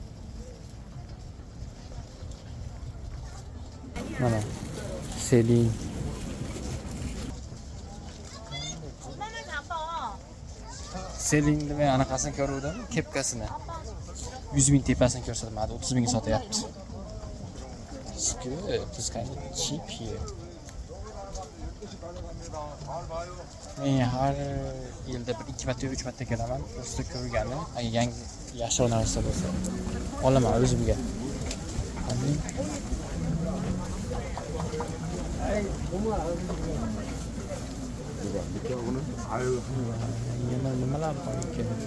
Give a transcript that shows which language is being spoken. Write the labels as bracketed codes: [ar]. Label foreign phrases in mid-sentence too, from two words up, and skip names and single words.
[uz] Mana Selin. Selinni men anaqasini ko'ruvdim, kepkasini. 100,000 tepasini ko'rsatdim, hadi 30,000 ga sotyapti. [en] This kind of cheap here. [uz] Men har yilda bir 2 marta, 3 marta kelaman. Usta ko'rgani, yangi yaxshi narsa bo'lsa, olaman o'zimga. Yana nimalar bor ekan?